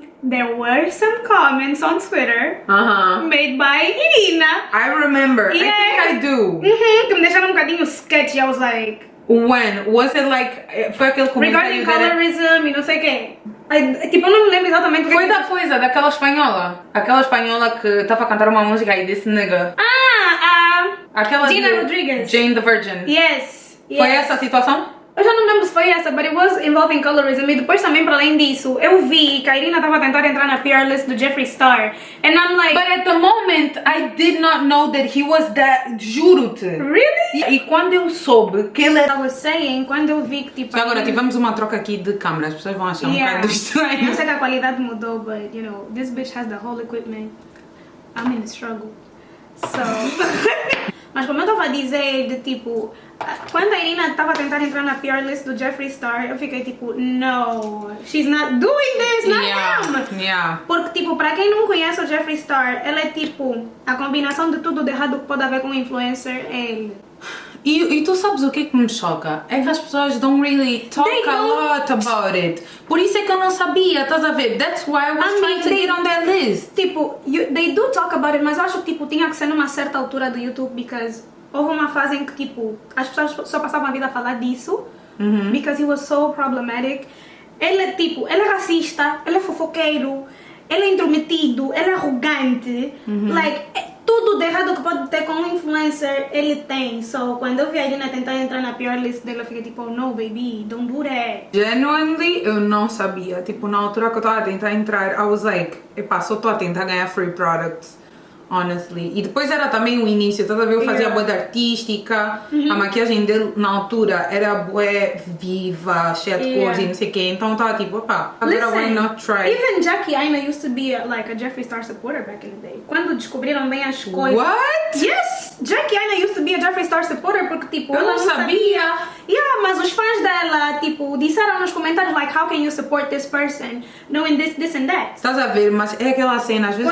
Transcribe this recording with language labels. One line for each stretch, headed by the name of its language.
English: There were some comments on Twitter made by Irina. I remember. Yeah. I think I do.
Portuguese: Que me deixaram um bocadinho sketchy.
English: I was like, when? Was it like...
Portuguese: Foi aquele comentário...
English: Regarding colorism
Portuguese: e não sei o quê. Tipo, eu não me lembro exatamente o que Foi da coisa, daquela espanhola. Aquela espanhola que estava a cantar uma música e disse nigga. Aquela Gina de Rodriguez.
English: Jane the Virgin. Yes.
Portuguese: Foi essa a situação? Eu já não lembro se foi essa,
English: but it was involving colorism.
Portuguese: E depois também, para além disso, eu vi que a Irina estava a tentar entrar na PR list do Jeffree Star.
English: And I'm like... But at the moment, I did not know that he was that...
Portuguese: Juro-te.
English: Really?
Portuguese: E quando eu soube que ele era...
English: I was saying,
Portuguese: quando eu vi que tipo... Já agora tivemos uma troca aqui de câmeras, as pessoas vão achar um bocado estranho. Eu sei que a qualidade mudou,
English: but you know, this bitch has the whole equipment. I'm in a struggle. So...
Portuguese: Mas como eu estava a dizer, de tipo... Quando a Irina estava a tentar entrar na PR list do Jeffree Star, eu fiquei tipo,
English: no, she's not doing this, not him. Yeah.
Portuguese: Porque tipo, para quem não conhece o Jeffree Star, ela é tipo, a combinação de tudo de errado que pode haver com um influencer é ele. E tu sabes o que me choca? É que as pessoas
English: don't really talk a lot about it.
Portuguese: Por isso é que eu não sabia, estás a ver?
English: That's why I was trying to get on that list.
Portuguese: Tipo,
English: they do talk about it,
Portuguese: mas eu acho que tipo, tinha que ser numa certa altura do YouTube, because houve uma fase em que tipo, as pessoas só passavam a vida a falar disso,
English: because he was so problematic.
Portuguese: Ele é tipo, ele é racista, ele é fofoqueiro, ele é intrometido, ele é arrogante, like... Tudo de errado que pode ter com um influencer, ele tem. So, quando eu vi a Irina tentar entrar na PR list dele, eu fiquei tipo,
English: oh, no baby, don't do that.
Portuguese: Genuinely, eu não sabia. Tipo, na altura que eu estava a tentar entrar,
English: I was like,
Portuguese: epá, só estou a tentar ganhar free products. honestly. E depois era também o início, estás a ver? Eu fazia bué de artística, a maquiagem dele na altura era bué viva, cheia de cores e não sei o quê. Então eu estava tipo, opá, agora
English: why not try? Even Jackie Aina used to be like a Jeffree Star supporter back in the day.
Portuguese: Quando descobriram bem as coisas.
English: What? Yes! Jackie Aina used to be a Jeffree Star supporter
Portuguese: porque tipo, eu ela não sabia.
English: Yeah,
Portuguese: mas os fãs dela, tipo, disseram nos comentários
English: like, how can you support this person knowing this and that?
Portuguese: Estás a ver, mas é aquela cena, às vezes